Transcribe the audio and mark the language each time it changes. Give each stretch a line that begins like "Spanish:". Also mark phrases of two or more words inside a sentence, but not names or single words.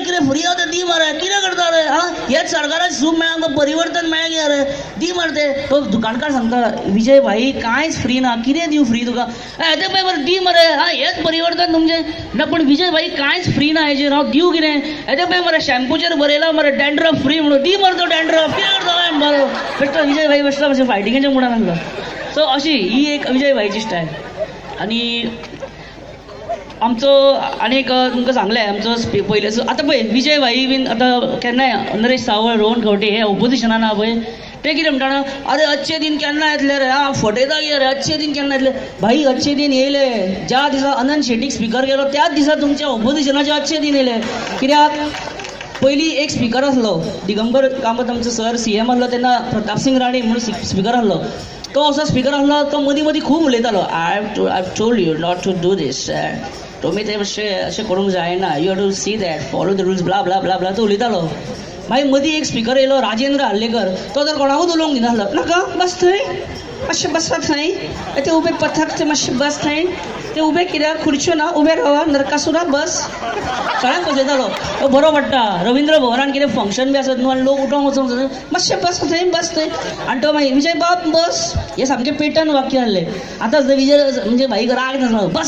Konkani: कितें फ्री हा तें दी मरे कितें करता रे हेच सरकाराक सूप मेळ्ळा आमकां परिवर्तन मेळ्ळें कितें रे दी मरे तें तो दुकानकार सांगता विजय भाई कांयच फ्री ना कितें दिवं फ्री तुका तें पळय मरे दी मरे हेच परिवर्तन तुमचें ना पूण विजय भाई कांयच फ्री ना हेजेर हांव दिवं कितें येते पळय मरे शॅम्पूचेर बरयलां मरे
English: dandruff free
Konkani: म्हणून दी मरे तो डॅन्ड्रफ कितें करता मरे बेश्टो विजय भाई बसला मातशें फायटिंगेच्या मुडान आसलो सो अशी ही एक विजय भाईची स्टायल आनी आमचो आनीक तुमकां सांगलें आमचो पयले आतां पळय विजय भाई बीन आतां केन्नाय नरेश सावळ रोहन खंवटे हे ऑपोजिशनान आहा पळय ते कितें म्हणटा अरे
Hindi: अच्छे दिन
Konkani: केन्ना येतले रे फटयता कितें रे
Hindi: अच्छे दिन
Konkani: केन्ना येतले भाई
Hindi: अच्छे दिन
Konkani: येयले ज्या दिसा अनंत शेट्टीक स्पिकर केलो त्याच दिसा तुमच्या ऑपोजिशनाचे
Hindi: अच्छे दिन
Konkani: येयले कित्याक पयलीं एक स्पिकर आसलो दिगंबर कामत आमचो सर CM आसलो तेन्ना प्रताप सिंग राणे म्हणून स्पिकर आसलो तो असो स्पिकर आसलो तो मदीं मदीं खूब उलयतालो
English: I told you not to do this
Konkani: तुमी ते अशें करूंक जायना
English: you have to see that follow the rules bla bla bla bla
Konkani: तो उलयतालो मागीर मदीं एक स्पिकर येयलो राजेंद्र हल्लेकर तो तर कोणाकूच उलोवंक दिनासलो नाका बस थंय मातशें बसवा थंय ते उबे पथक ते मातशें बस थंय ते उबे कित्याक खुर्च्यो ना उबे रावा नरकासुरा बस सगळ्यांक पळयतालो तो बरो पडटा रविंद्र भवनान कितें फंक्शन बी आसत न्हू आनी लोक उठोंक वचोंक मातशें बस थंय आनी तो मागीर विजय बाब बस हे सामकें पेटर्न वाक्य आसलें आतां विजय म्हणजे भाई राग नासलो बस